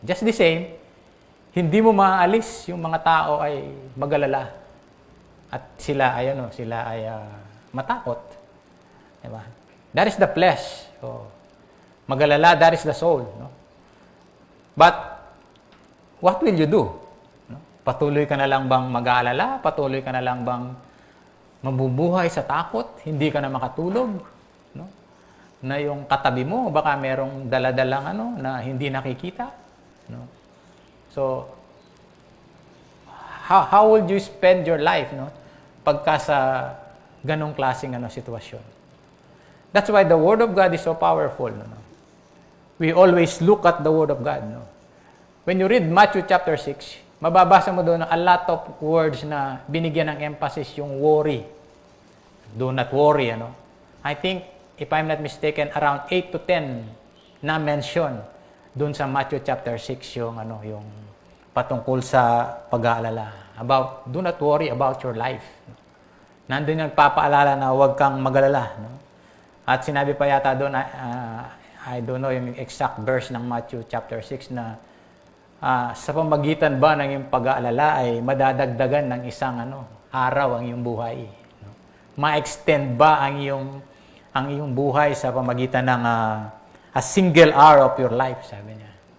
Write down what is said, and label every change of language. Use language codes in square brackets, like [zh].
[tl] Just the same, hindi mo maaalis yung mga tao ay magalala at sila ay matakot. [en] Diba? That is the flesh. So, magalala, that is the soul. No? But, what will you do? No? [tl] Patuloy ka na lang bang mag-aalala? Patuloy ka na lang bang mabubuhay sa takot? Hindi ka na makatulog? No? Na yung katabi mo, baka merong daladalang na hindi nakikita? No? [en] So, how would you spend your life, [tl] pagka sa ganong klaseng sitwasyon? [en] That's why the Word of God is so powerful. We always look at the Word of God. When you read Matthew chapter 6, [tl] mababasa mo doon [en] a lot of words [tl] na binigyan ng emphasis yung [en] worry. Do not worry. I think, if I'm not mistaken, around 8 to 10 [tl] na mention doon sa [en] Matthew chapter 6 [tl] yung patungkol sa pag-aalala. [en] Do not worry about your life. [tl] Nandun yung nagpapaalala na huwag kang magalala. At sinabi pa yata doon, [en] I don't know [tl] yung exact verse ng Matthew chapter 6 na sa pamagitan ba ng iyong pag-aalala ay madadagdagan ng isang araw ang iyong buhay. Ma-extend ba ang iyong buhay sa pamagitan ng [en] a single hour of your life, [tl] sabi niya.